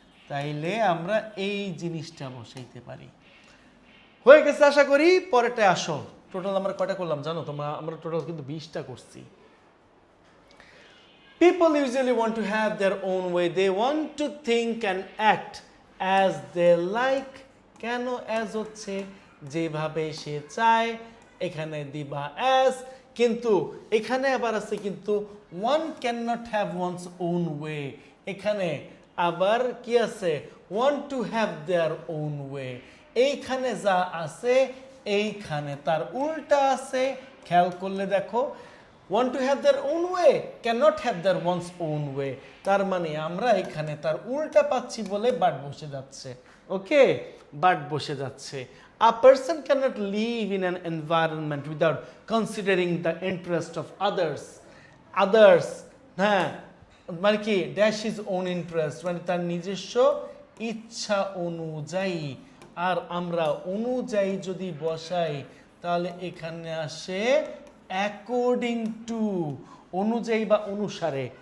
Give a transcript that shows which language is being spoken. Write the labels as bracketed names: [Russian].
[Bangla] তাইলে আমরা এই জিনিসটা বসাইতে পারি। হয়ে গেছে আশা করি। পরেরটা আসো, টোটাল আমরা কয়টা করলাম জানো তোমরা, আমরা টোটাল কিন্তু 20টা করছি। [English] People usually want to have their own way. They want to think and act as they like. [Bangla] কেন as হচ্ছে, যেভাবে সে চায়, এখানে দিবা as, কিন্তু এখানে আবার আছে কিন্তু [English] one cannot have one's own way, [Bangla] এখানে আবার কি আছে, [English] want to have their own way। [Bangla] এইখানে যা আছে এইখানে তার উল্টা আছে, খেয়াল করলে দেখো [English] want to have their own way [Bangla] cannot have their one's own way, তার মানে আমরা এখানে তার উল্টা পাচ্ছি বলে বাট বসে যাচ্ছে। ওকে, বাট বসে যাচ্ছে। [English] A person cannot live in an environment without considering the interest of others. [Bangla] Others, হ্যাঁ, মানে কি ড্যাশ [English] is own interest, [Bangla] মানে তার নিজস্ব ইচ্ছা অনুযায়ী। আর আমরা অনুযায়ী যদি বসাই তাহলে এখানে আসে অ্যাকর্ডিং টু, অনুযায়ী বা অনুসারে।